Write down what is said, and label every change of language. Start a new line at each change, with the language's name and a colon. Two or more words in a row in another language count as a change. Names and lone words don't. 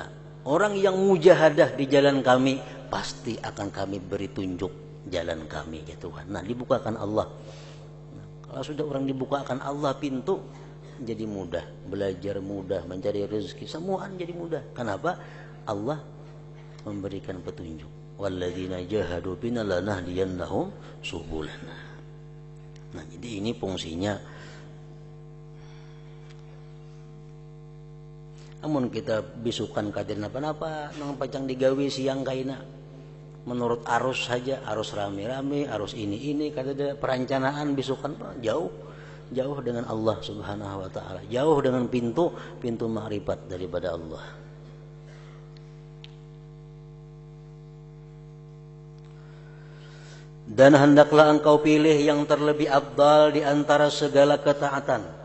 Indonesian: Orang yang mujahadah di jalan kami, pasti akan kami beri tunjuk jalan kami, ya Tuhan. Nah, dibukakan Allah. Nah, kalau sudah orang dibukakan Allah pintu, jadi mudah, belajar mudah, mencari rezeki, semua jadi mudah. Kenapa? Allah memberikan petunjuk.
Arabic: والذين جاهدوا بنا لنهدينهم سبلنا.
Indonesian: Nah, jadi ini fungsinya.
Banjar: Namun kita bisukan kaden apa-apa, nang pacang digawe siang kaina.
Indonesian: Menurut arus saja, arus rame-rame, arus ini kada ada perencanaan bisukan jauh dengan
Arabic: الله سبحانه وتعالى,
Indonesian: jauh dengan pintu makrifat daripada Allah. Dan hendaklah engkau pilih yang terlebih afdal di antara segala ketaatan.